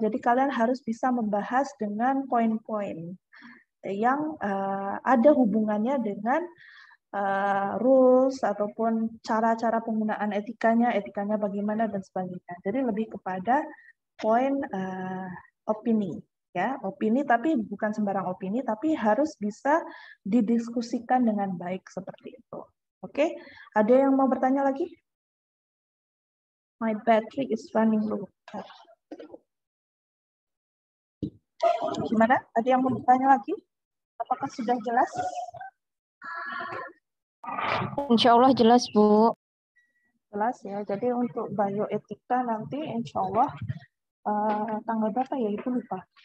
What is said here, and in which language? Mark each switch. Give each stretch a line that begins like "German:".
Indonesian: Jadi kalian harus bisa membahas dengan poin-poin yang ada hubungannya dengan rules ataupun cara-cara penggunaan etikanya bagaimana dan sebagainya. Jadi lebih kepada poin opini ya, opini tapi bukan sembarang opini, tapi harus bisa didiskusikan dengan baik seperti itu. Oke, ada yang mau bertanya lagi?
English: My battery is running low.
Indonesian: Gimana? Ada yang mau bertanya lagi? Apakah sudah jelas? Insya Allah jelas, Bu. Jelas ya. Jadi untuk bioetika nanti insya Allah tanggal berapa ya? Itu lupa.